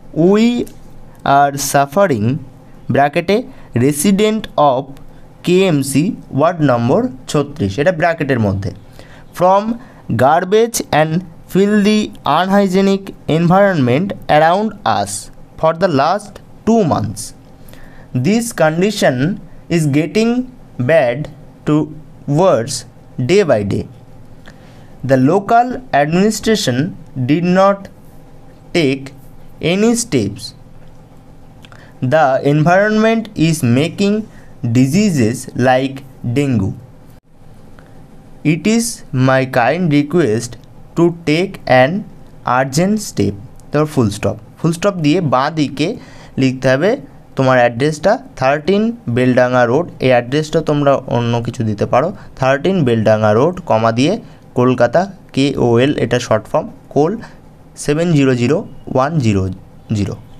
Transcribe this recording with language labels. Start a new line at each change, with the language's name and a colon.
English: we are suffering, ব্র্যাকেটে resident of KMC ward number 36,
Bangla: এটা ব্র্যাকেটের মধ্যে,
English: From garbage and filthy unhygienic environment around us for the last 2 months. This condition is getting bad to worse day by day. The local administration did not take any steps. The environment is making diseases like dengue. It is my kind request to take an urgent step.
Bangla: তারপর full stop দিয়ে বাঁ দিকে লিখতে হবে তোমার অ্যাড্রেসটা 13 Beldanga road. এই অ্যাড্রেসটা তোমরা অন্য কিছু দিতে পারো। 13 বেলডাঙ্গা রোড কমা দিয়ে কলকাতা KOL, এটা শর্ট ফর্ম কোল 700100।